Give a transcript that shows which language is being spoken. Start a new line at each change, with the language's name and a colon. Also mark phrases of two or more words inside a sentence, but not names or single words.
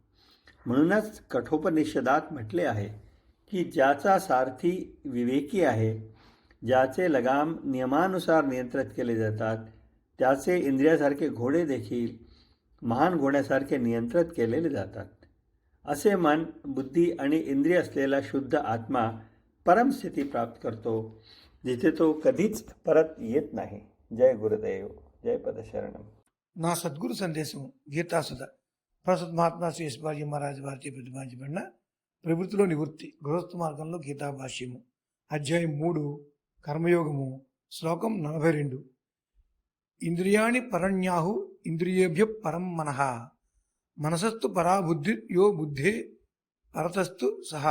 Marathi: म्हणूनच कठोपनिषदात म्हटले आहे की ज्याचा सारथी विवेकी आहे, ज्याचे लगाम नियमानुसार नियंत्रित केले जातात, त्याचे इंद्रियासारखे घोडे देखील महान घोड्यासारखे नियंत्रित केलेले जातात. असे मन, बुद्धी आणि इंद्रिय असलेला शुद्ध आत्मा परमस्थिती प्राप्त करतो, जिथे तो कधीच परत येत नाही. जय गुरुदेव, जय पदशरणम.
Telugu: నా సద్గురు సందేశం గీతాసుధ ప్రస్తుత మహాత్మా శ్రీ యశ్వాజీ మహారాజ్ వారిచే ప్రతిపాదించబడిన ప్రవృత్తిలో నివృత్తి గృహస్థ మార్గంలో గీతా భాష్యము అధ్యాయం 3 కర్మయోగము శ్లోకం 42.
Sanskrit: ఇంద్రియాణి పరణ్యాహు ఇంద్రియేభ్య పరం మనః మనసస్తు పరా బుద్ధి యో బుద్ధే పరతస్తు సహా.